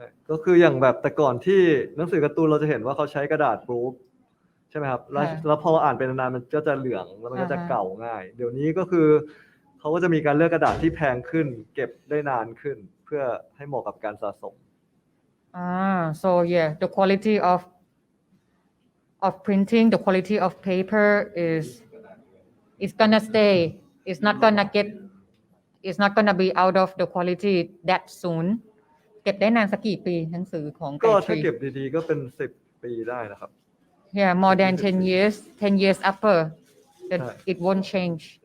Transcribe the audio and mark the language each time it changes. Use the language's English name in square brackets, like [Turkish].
[Thai] ก็คืออย่างแบบแต่ก่อนที่หนังสือการ์ตูนเราจะเห็นว่าเขาใช้กระดาษปรูฟใช่ไหมครับแล้วพออ่านเป็นนานๆมันก็จะเหลืองแล้วมันก็จะเก่าง่ายเดี๋ยวนี้ก็คือเขาก็จะมีการเลือกกระดาษที่แพงขึ้นเก็บได้นานขึ้นเพื่อให้เหมาะกับการสะสม [English] so yeah the quality of printing the quality of paper is gonna stay it's not gonna be out of the quality that soon [Thai] เก็บได้นานสักกี่ปีหนังสือของ ก็ถ้าเก็บดีๆก็เป็น10 ปีได้นะครับ [English] yeah more than 10 years upper that it won't change